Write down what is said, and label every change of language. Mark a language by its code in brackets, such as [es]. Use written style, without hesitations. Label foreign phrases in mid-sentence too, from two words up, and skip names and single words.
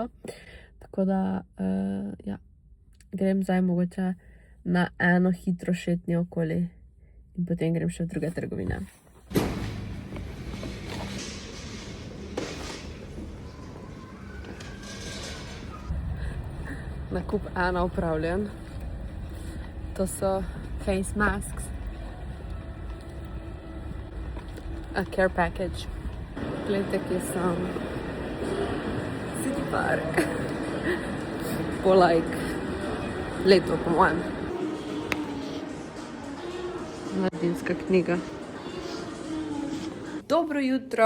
[sl] Tako da, ja, grem zdaj mogoče na eno hitro šetnje okoli in potem grem še v druge trgovine. Nakup ena upravljen. To so [en] face masks. A care package. [sl] Gledajte, kje sem. City Park. Po leto, po mojem. Mladinska knjiga. Dobro jutro.